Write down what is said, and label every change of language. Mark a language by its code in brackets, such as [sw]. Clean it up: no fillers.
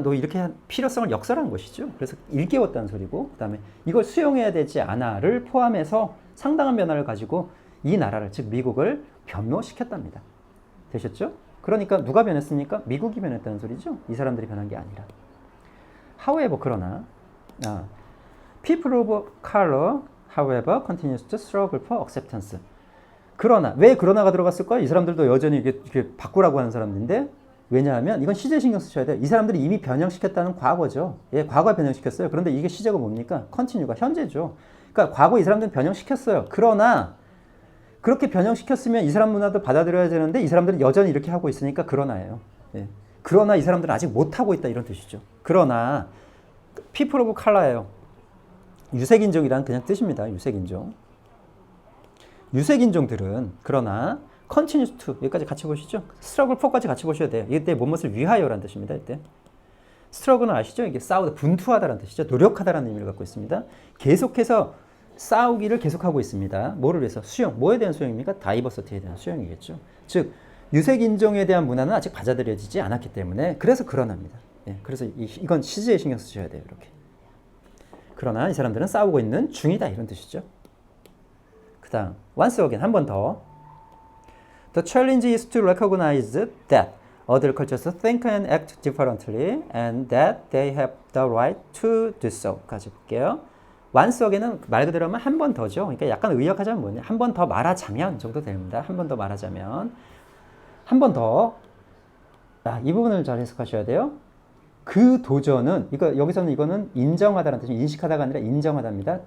[ko] 너 이렇게 필요성을 역설한 것이죠. 그래서 일깨웠다는 소리고, 그 다음에 이걸 수용해야 되지 않아를 포함해서 상당한 변화를 가지고 이 나라를, 즉 미국을 변모시켰답니다. 되셨죠? 그러니까 누가 변했습니까? 미국이 변했다는 소리죠. 이 사람들이 변한 게 아니라. [en] However, [ko] 그러나 [en] people of color, however, continues to struggle for acceptance. [ko] 그러나 왜 그러나가 들어갔을까요? 이 사람들도 여전히 이렇게 바꾸라고 하는 사람들인데, 왜냐하면 이건 시제 신경 쓰셔야 돼요. 이 사람들이 이미 변형시켰다는 과거죠. 예, 과거에 변형시켰어요. 그런데 이게 시제가 뭡니까? continue가 현재죠. 그러니까 과거 이 사람들은 변형시켰어요. 그러나 그렇게 변형시켰으면 이 사람 문화도 받아들여야 되는데 이 사람들은 여전히 이렇게 하고 있으니까 그러나예요. 예. 그러나 이 사람들은 아직 못하고 있다 이런 뜻이죠. 그러나 people of color예요. 유색인종이란 그냥 뜻입니다. 유색인종. 유색인종들은 그러나 continues to, 여기까지 같이 보시죠. struggle for까지 같이 보셔야 돼요. 이때 무엇을 위하여라는 뜻입니다. 이때 struggle는 아시죠? 이게 싸우다, 분투하다라는 뜻이죠. 노력하다라는 의미를 갖고 있습니다. 계속해서 싸우기를 계속하고 있습니다. 뭐를 위해서? 수용. 뭐에 대한 수용입니까? 다이버시티에 대한 수용이겠죠. 즉 유색인종에 대한 문화는 아직 받아들여지지 않았기 때문에 그래서 그러나입니다. 예, 그래서 이건 시제에 신경 쓰셔야 돼요. 이렇게. 그러나 이 사람들은 싸우고 있는 중이다 이런 뜻이죠. 그 다음 once again, 한 번 더. [en] The challenge is to recognize that other cultures think and act differently and that they have the right to do so. [ko] 까지 볼게요. once again은 말 그대로 하면 한 번 더죠. 그러니까 약간 의역하자면 뭐냐, 한 번 더 말하자면 정도 됩니다. 한 번 더 말하자면, 한 번 더 이 부분을 잘 해석하셔야 돼요. 그 도전은 여기서는 이거는 인정하다라는 뜻이 인식하다가 아니라 인정하다입니다.